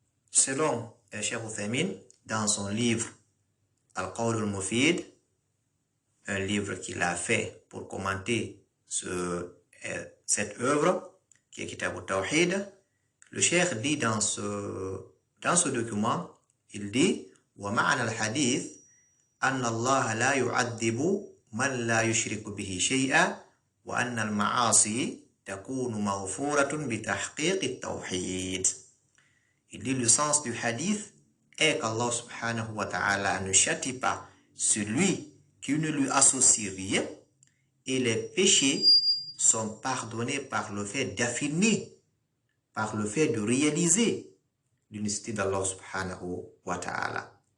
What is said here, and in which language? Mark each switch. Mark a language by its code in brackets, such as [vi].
[fr] Selon Cheikh Uthaymin, dans son livre Al-Qawl al-Mufid, un livre qu'il a fait pour commenter cette œuvre, qui est Kitab al-Tawhid, le Cheikh dit dans ce document, il dit [ar] وَمَعْنَى الْحَدِيثِ أَنَّ اللَّهَ لَا يُعَذِّبُ مَنْ لَا يُشْرِكُ بِهِ شَيْئًا وأن المعاصي تكون مغفورة بتحقيق التوحيد. [fr] Il dit le sens du hadith est qu'Allah subhanahu wa ta'ala ne châtie pas celui qui ne lui associe rien et les péchés sont pardonnés par le fait d'affirmer, par le fait de réaliser l'unicité d'Allah subhanahu wa ta'ala.